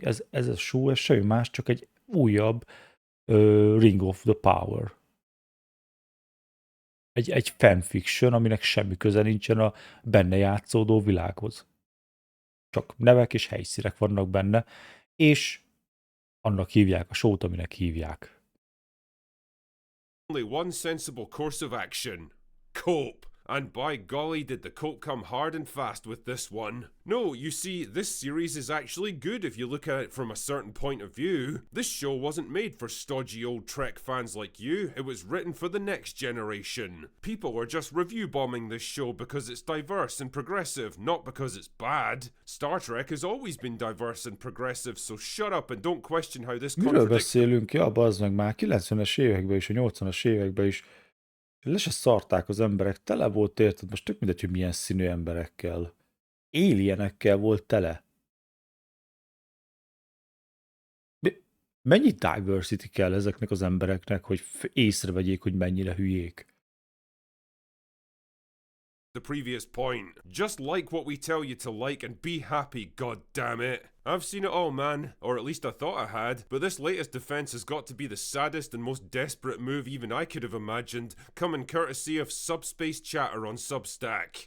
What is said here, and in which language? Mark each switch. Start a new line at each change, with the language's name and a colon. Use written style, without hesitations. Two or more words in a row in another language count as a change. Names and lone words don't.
Hungarian: Ez a show, ez semmi más, csak egy újabb Ring of the Power. Egy fanfiction, aminek semmi köze nincsen a benne játszódó világhoz. Csak nevek és helyszínek vannak benne, és annak hívják a show-t, aminek hívják.
English: only one sensible course of action. Cope. And by golly, did the cope come hard and fast with this one. No, you see, this series is actually good if you look at it from a certain point of view. This show wasn't made for stodgy old Trek fans like you, it was written for the next generation. People are just review bombing this show because it's diverse and progressive, not because it's bad. Star Trek has always been diverse and progressive, so shut up and don't question how this
Hungarian: Miről
English: contradicts
Hungarian: beszélünk? Ja, bazd meg, már 90-es években is, a 80-as években is le se szarták az emberek, tele volt, érted? Most tök mindegy, hogy milyen színű emberekkel. Alienekkel volt tele. Mennyi diversity kell ezeknek az embereknek, hogy észrevegyék, hogy mennyire hülyék?
English: The previous point. Just like what we tell you to like and be happy, god damn it. I've seen it all, man. Or at least I thought I had. But this latest defense has got to be the saddest and most desperate move even I could have imagined, coming courtesy of Subspace Chatter on Substack.